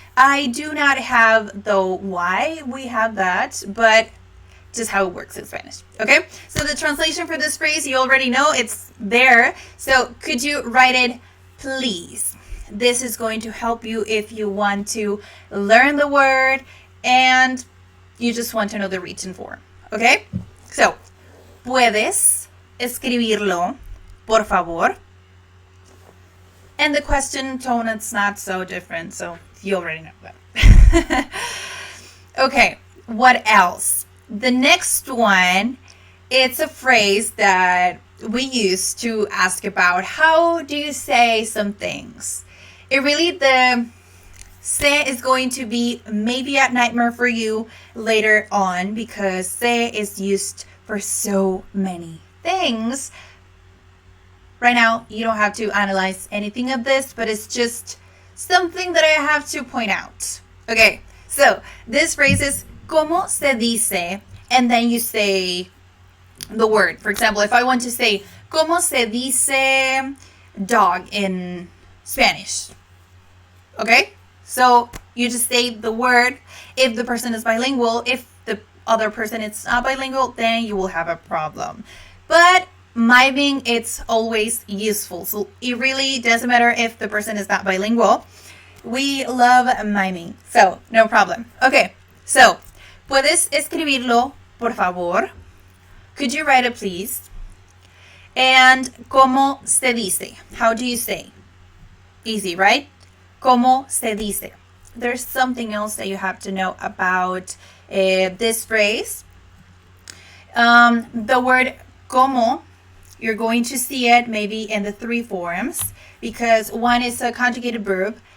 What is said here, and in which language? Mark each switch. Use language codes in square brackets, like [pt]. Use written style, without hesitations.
[en] I do not have, though, why we have that, but just how it works in Spanish. Okay? So the translation for this phrase, you already know. It's there. So could you write it, please? This is going to help you if you want to learn the word and you just want to know the written form. Okay? [es] So, ¿puedes escribirlo, por favor? [en] And the question tone, it's not so different, so you already know that. Okay, what else? The next one, it's a phrase that we use to ask about how do you say some things. It really, the se is going to be maybe a nightmare for you later on because se is used for so many things. Right now, you don't have to analyze anything of this, but it's just something that I have to point out. Okay, so this phrase is [es] ¿cómo se dice? [en] And then you say the word. For example, if I want to say [es] ¿cómo se dice [en] dog in Spanish? Okay? So you just say the word. If the person is bilingual, if the other person is not bilingual, then you will have a problem. But miming, it's always useful. So it really doesn't matter if the person is not bilingual. We love miming. So no problem. Okay. [es] So, ¿puedes escribirlo, por favor? [en] Could you write it, please? And [es] ¿cómo se dice? [en] How do you say? Easy, right? [es] ¿Cómo se dice? [en] There's something else that you have to know about this phrase. The word como, you're going to see it maybe in the three forms because one is a conjugated verb.